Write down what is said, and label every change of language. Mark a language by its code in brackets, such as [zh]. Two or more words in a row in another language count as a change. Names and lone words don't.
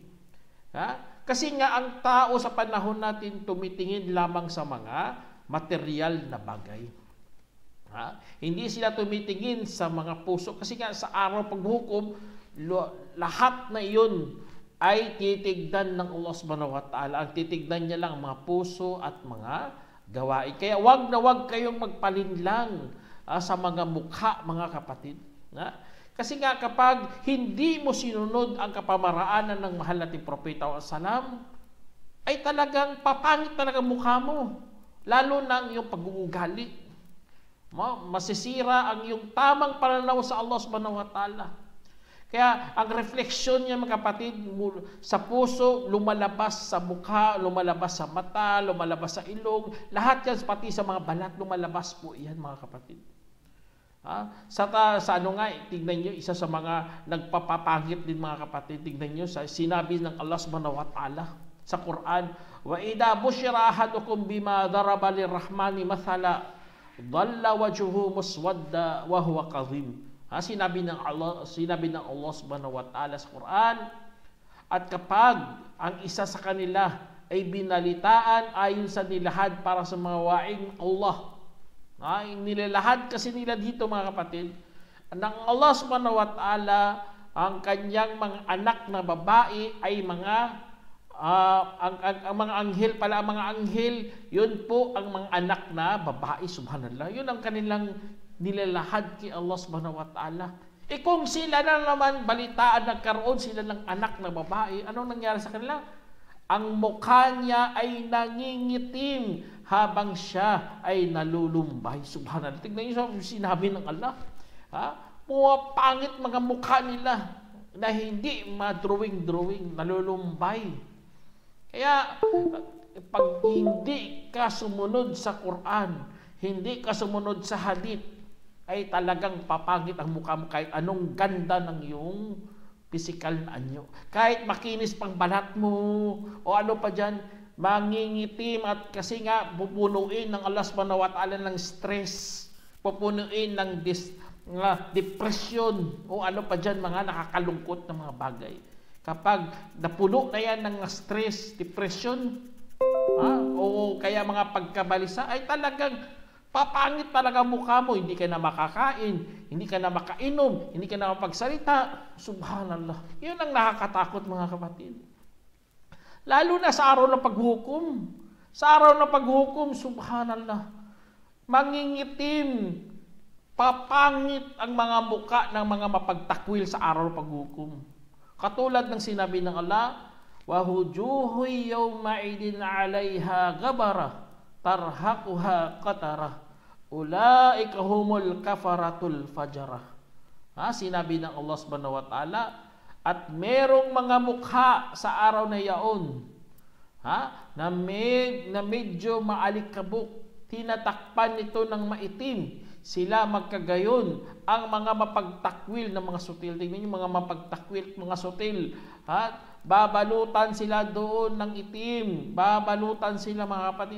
[tl] Kasi nga ang tao sa panahon natin tumitingin lamang sa mga material na bagay. Hindi sila tumitingin sa mga puso. Kasi nga sa araw paghukom, lahat na iyon ay titignan ng Allah [ar] سبحانه وتعالى. [tl] Ang titignan niya lang ang mga puso at mga gawain. Kaya wag na wag kayong magpalinlang sa mga mukha, mga kapatid. Kasi nga kapag hindi mo sinunod ang kapamaraanan ng mahal nating propeta salam, ay talagang papangit talaga mukha mo. Lalo na ang iyong pag-uugali. Masisira ang iyong tamang pananaw sa Allah [ar] سبحانه وتعالى. [tl] Kaya ang refleksyon niya mga kapatid sa puso, lumalabas sa mukha, lumalabas sa mata, lumalabas sa ilong, lahat yan pati sa mga balat, lumalabas po yan mga kapatid. Sa ano nga, tignan nyo, isa sa mga nagpapapangit din mga kapatid, tignan nyo, sinabi ng Allah [ar] سبحانه وتعالى [tl] sa Quran, [ar] وإذا بشر أحدكم بما ضرب للرحمن مثلا ظل وجهه مسودا وهو كظيم. [tl] Sinabi ng Allah [ar] سبحانه وتعالى [tl] sa Quran, at kapag ang isa sa kanila ay binalitaan ayon sa nilahad para sa mga waing Allah, nilalahad kasi nila dito mga kapatid, ng Allah [ar] سبحانه وتعالى, [tl] ang kanyang mga anak na babae ay mga ang mga anghel pala, ang mga anghel, yun po ang mga anak na babae, subhanallah. Yun ang kanilang nilalahad kay Allah [ar] سبحانه وتعالى. [tl] Kung sila na naman balitaan nagkaroon sila ng anak na babae, anong nangyari sa kanila? Ang mukha niya ay nangingitim habang siya ay nalulumbay. Subhanallah. Tignan niyo sinabi ng Allah. Pangit mga mukha nila na hindi ma-drawing, nalulumbay. Kaya pag hindi ka sumunod sa Quran, hindi ka sumunod sa hadith, ay talagang papangit ang mukha mo kahit anong ganda ng iyong Physical na anyo. Kahit makinis pang balat mo, o ano pa dyan, mangingitim at kasi nga pupunuin ng Allah [ar] سبحانه وتعالى [tl] ng stress, pupunuin ng depression, o ano pa dyan, mga nakakalungkot na mga bagay. Kapag napuno na yan ng stress, depression, o kaya mga pagkabalisa, ay talagang papangit talaga mukha mo, hindi ka na makakain, hindi ka na makainom, hindi ka na mapagsalita. Subhanallah. Yun ang nakakatakot, mga kapatid. Lalo na sa araw ng paghukom. Sa araw ng paghukom, subhanallah, mangingitim, papangit ang mga mukha ng mga mapagtakwil sa araw ng paghukom. Katulad ng sinabi ng Allah, [ar] وَهُجُوهُ يَوْمَئِذٍ عَلَيْهَا غَبَرَةٌ ترهقها قترة أولئك هم الكفرة الفجرة. [tl] Sinabi ng Allah [ar] سبحانه وتعالى, [tl] at merong mga mukha sa araw na yaon na medyo maalikabok, tinatakpan nito ng maitim, sila magkagayon ang mga mapagtakwil ng mga sutil. Tingnan niyo, mga mapagtakwil, mga sutil, babalutan sila doon ng itim, babalutan sila, mga kapatid.